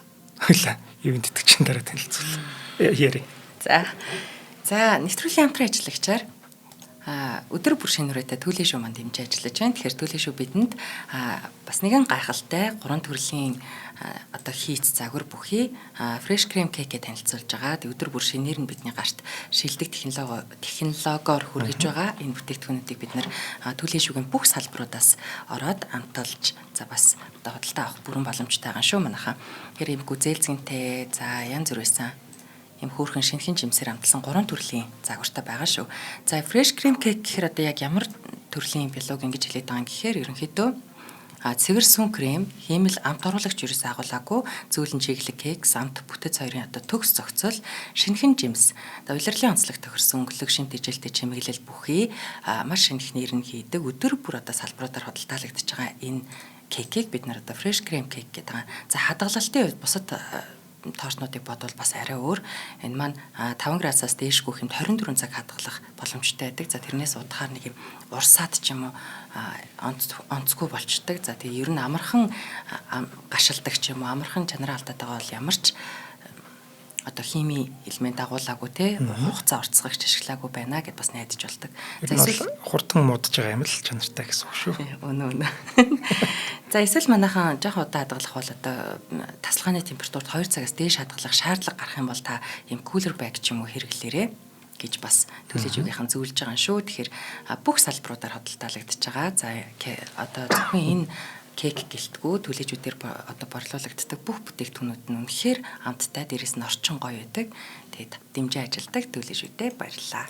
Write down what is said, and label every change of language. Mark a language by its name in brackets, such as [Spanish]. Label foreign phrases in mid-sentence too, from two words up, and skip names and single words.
[Mongolian] Хойлоо ивент итгэгчийн дараа танилцуулсан. Яри. За нэвтрүүлгийн хамтран ажиллагчаар өдөр бүр шинэ үрээтэй Төлөө шүү манд дэмжиж ажиллаж байна. Тэгэхээр Төлөө шүү бидэнд бас нэгэн гайхалтай 3 төрлийн одоо хийц загвар бүхий [English] fresh cream cake- [Mongolian] ийг танилцуулж байгаа. Тэг өдөр бүр шинээр нь бидний гарт шилдэг технологиор хүргэж байгаа. Энэ бүтээгдэхүүнүүдийг бид нэр Төлөө шүүгийн бүх салбаруудаас ороод амталж за бас одоо худалдаа авах бүрэн боломжтой байгаа шүү манайхаа. Тэгэхээр юм гүзээлзэнтэй за янз бүр байсан юм хөөрхөн шинэхэн жимсээр амталсан 3 төрлийн загвартай байгаа шүү. За [English] fresh cream cake [Mongolian] гэхээр одоо яг ямар төрлийн биолог ингэж хэлээд байгаа юм гэхээр ерөнхийдөө цэвэр сүн крем, хиймэл амт оруулагч ерөөс агуулаагүй зөөлөн чиглэг кек, самт бүтэц хоёрын одоо төгс зохицол, шинэхэн жимс, улирлын онцлог тохирсон өнгөлөг шимт ижилтэй чимэглэл бүхий маш шинэхнээр нь хийдэг өдөр бүр одоо салбаруудаар худалдаалагдж байгаа энэ кекийг бид нар одоо [English] fresh cream cake [Mongolian] гэдэг байгаа. За хадгалалтын үед бусад тоорснуудыг бодвол бас арай өөр. Энэ маань 5 градусаас дээшгүй хэмт 24 цаг хадгалах боломжтой байдаг. За тэрнээс удахаар нэг юм урсаад ч юм уу онцгүй болчдөг. За тэгээ ер нь амархан гашилдаг ч юм уу амархан чанараа алдаад байгаа бол ямар ч одоо хими элемент агуулаагүй те хугацаа орцгогч ашиглаагүй байна гэд бас найдаж болдог. За эсвэл хурдан муудаж байгаа юм л чанартай гэсэн үг шүү. Өнөө. За эсвэл манайхан жоох удаа хадгалах бол одоо тасалгааны температурт 2 цагаас дээш хадгалах шаардлага гарах юм бол та ийм [English] cooler bag [Mongolian] ч юм уу хэрэглээрэй гэж бас Төлөө шүүгийнхэн зөвлөж байгаа шүү. Тэгэхээр бүх салбаруудаар худалдаалагдж байгаа. За одоо зөвхөн энэ кек гэлтгүү төлөөжүүдээр одоо борлуулагддаг бүх бүтээгдэхүүнүүд нь үнэхээр амттай дээрээс нь орчин гоё байдаг. Тэгээд дэмжиж ажилдаг төлөөжүүдээ баярлалаа.